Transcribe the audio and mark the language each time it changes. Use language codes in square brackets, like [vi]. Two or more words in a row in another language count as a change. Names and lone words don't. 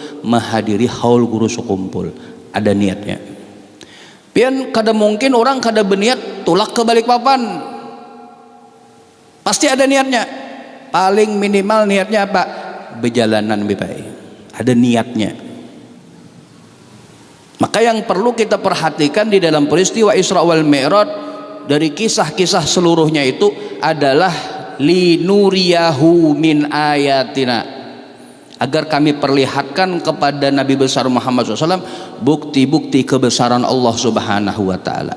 [id] Menghadiri haul guru sekumpul, ada niatnya. [bjn] Pian kada mungkin orang kada berniat tulak ke Balikpapan, pasti ada niatnya. Paling minimal niatnya apa? Berjalanan bipai, ada niatnya. [id] Maka yang perlu kita perhatikan di dalam peristiwa Isra wal Mi'raj, dari kisah-kisah seluruhnya itu adalah [ar] لنريه من آياتنا, [id] agar kami perlihatkan kepada Nabi besar Muhammad SAW bukti-bukti kebesaran Allah [ar] سبحانه وتعالى.